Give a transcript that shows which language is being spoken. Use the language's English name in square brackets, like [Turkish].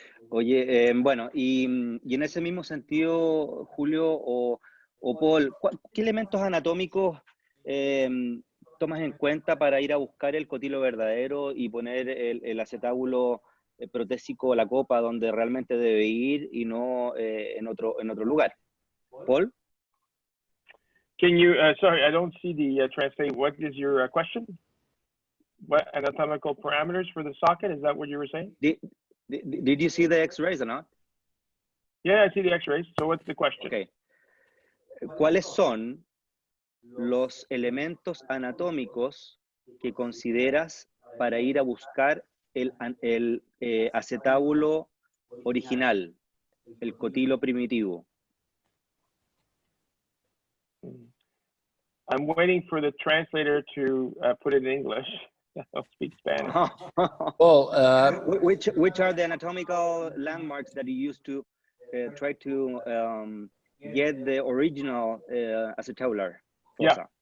[Spanish] Oye, bueno, y en ese mismo sentido, Julio o Paul, ¿qué elementos anatómicos tomas en cuenta para ir a buscar el cotilo verdadero y poner el acetábulo protésico, la copa, donde realmente debe ir y no en otro lugar? ¿Paul? [English] Can you, sorry, I don't see the translate. What is your question? What anatomical parameters for the socket? Is that what you were saying? Did you see the X-rays or not? Yeah, I see the X-rays. So what's the question? Okay. [Spanish] ¿Cuáles son los elementos anatómicos que consideras para ir a buscar el acetábulo original, el cotilo primitivo? [English] I'm waiting for the translator to put it in English. I don't speak Spanish. Well, which are the anatomical landmarks that you used to try to get the original acetabular fossa?